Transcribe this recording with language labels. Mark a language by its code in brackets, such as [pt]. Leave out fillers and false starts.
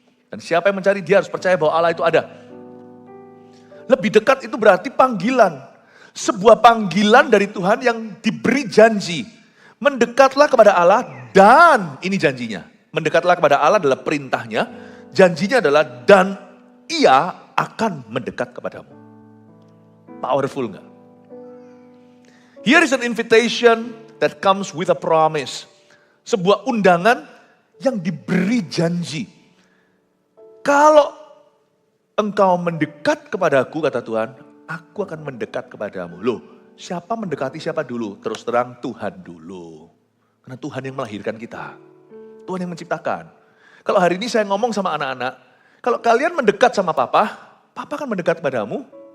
[id] Dan siapa yang mencari dia harus percaya bahwa Allah itu ada. Lebih dekat itu berarti panggilan. Sebuah panggilan dari Tuhan yang diberi janji. Mendekatlah kepada Allah dan ini janjinya. Mendekatlah kepada Allah adalah perintahnya. Janjinya adalah dan ia akan mendekat kepadamu. Powerful enggak? [en] Here is an invitation that comes with a promise. [id] Sebuah undangan yang diberi janji. Kalau engkau mendekat kepadaku, kata Tuhan, aku akan mendekat kepadamu. Loh, siapa mendekati siapa dulu? Terus terang Tuhan dulu. Karena Tuhan yang melahirkan kita. Tuhan yang menciptakan. Kalau hari ini saya ngomong sama anak-anak, kalau kalian mendekat sama papa, papa akan mendekat kepadamu.